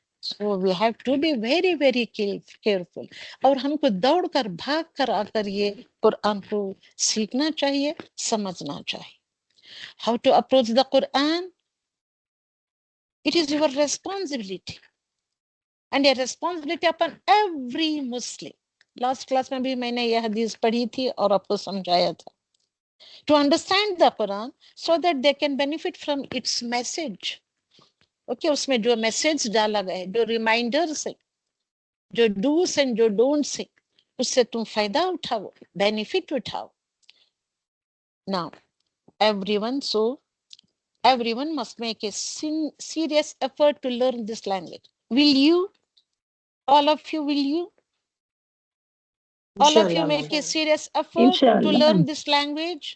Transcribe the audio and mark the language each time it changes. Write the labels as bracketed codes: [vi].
[en] so we have to be very very careful, [ur] اور ہم کو دوڑ کر بھاگ کر آ کر یہ قرآن کو سیکھنا چاہیے، سمجھنا چاہیے. [en] How to approach the Quran, it is your responsibility and a responsibility upon every Muslim. [ur] لاسٹ کلاس میں بھی میں نے یہ حدیث پڑھی تھی اور آپ کو سمجھایا تھا. [en] To understand the Quran so that they can benefit from its message. [ur] Okay, اس میں جو میسج ڈالا گیا ہے، جو ریمائنڈرز ہے، جو ڈوز اینڈ جو ڈونٹس ہے، اس سے تم فائدہ اٹھاؤ، بینیفٹ اٹھاؤ. [en] Now, everyone must make a serious effort to learn this language. Will you? All of you, will you? All of you make a serious effort to learn this language